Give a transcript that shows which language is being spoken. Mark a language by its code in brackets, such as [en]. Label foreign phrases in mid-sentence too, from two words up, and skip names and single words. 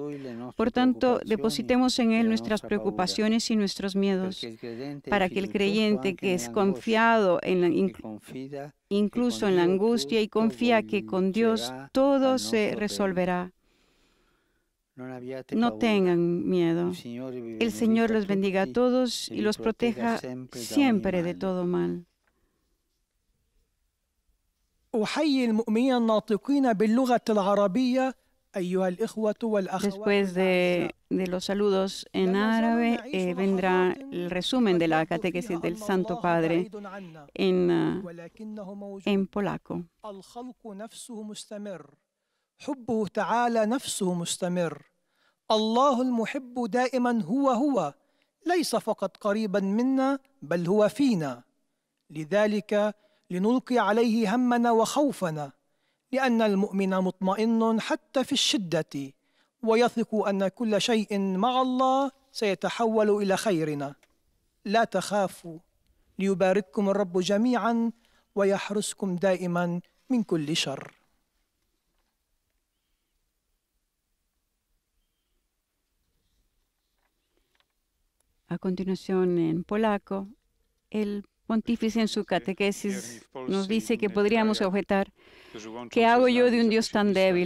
[es] Por tanto, depositemos en Él nuestras preocupaciones y nuestros miedos, para que el creyente que es confiado incluso en la angustia y confía que con Dios todo se resolverá, no tengan miedo. El Señor los bendiga a todos y los proteja siempre de todo mal. [ar] أحيي المؤمنين الناطقين باللغة العربية. [es] Después de los saludos en árabe, vendrá el resumen de la catequesis del Santo Padre en polaco. [ar] حبه تعالى نفسه مستمر. الله المحب دائما هو ليس فقط قريبا منا بل هو فينا. لذلك لنلقي عليه همنا وخوفنا، لأن المؤمن مطمئن حتى في الشدة، ويثق أن كل شيء مع الله سيتحول إلى خيرنا. لا تخافوا، ليبارككم الرب جميعا ويحرسكم دائما من كل شر. [es] A continuación, en polaco, el Pontífice en su catequesis nos dice que podríamos objetar: ¿qué hago yo de un Dios tan débil?